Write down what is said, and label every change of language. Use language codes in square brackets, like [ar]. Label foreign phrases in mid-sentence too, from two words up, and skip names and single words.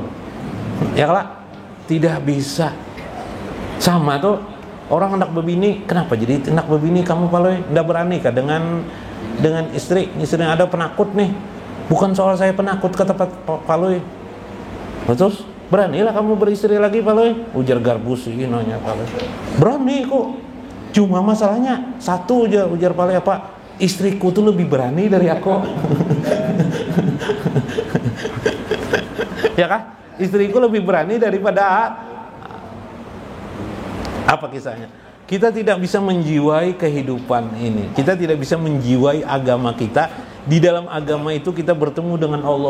[id] Ya lah, tidak bisa. Sama tuh orang hendak berbini, kenapa jadi hendak berbini kamu Paloy? Tidak berani kah dengan istri yang ada penakut nih? Bukan soal saya penakut kata Paloy. Terus beranilah kamu beristri lagi Paloy? Ujar Garbus nanya Paloy. Berani kok. Cuma masalahnya satu aja, ujar Paloy, apa? Istriku tuh lebih berani dari aku. Ya kan? Istriku lebih berani daripada. Apa kisahnya? Kita tidak bisa menjiwai kehidupan ini. Kita tidak bisa menjiwai agama kita. Di dalam agama itu kita bertemu dengan Allah.